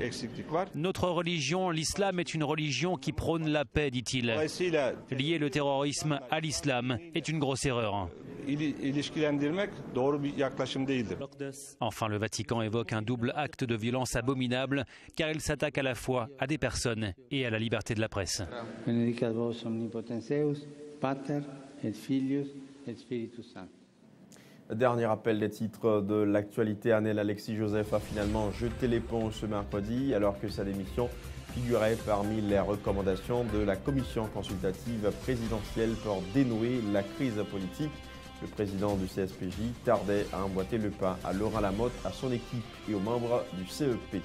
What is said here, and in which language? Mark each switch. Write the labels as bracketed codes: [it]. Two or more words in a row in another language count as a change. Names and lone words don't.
[fr] Notre religion, l'islam, est une religion qui prône la paix, dit-il. Lier le terrorisme à l'islam est une grosse erreur. Enfin, le Vatican évoque un double acte de violence abominable car il s'attaque à la fois à des personnes et à la liberté de la presse. [la] Benedicat vos omnipotens Deus, Pater et Filius et Spiritus Sanctus. [fr] Dernier rappel des titres de l'actualité. Annel Alexis Joseph a finalement jeté l'éponge ce mercredi alors que sa démission figurait parmi les recommandations de la commission consultative présidentielle pour dénouer la crise politique. Le président du CSPJ tardait à emboîter le pas à Laurent Lamotte, à son équipe et aux membres du CEP.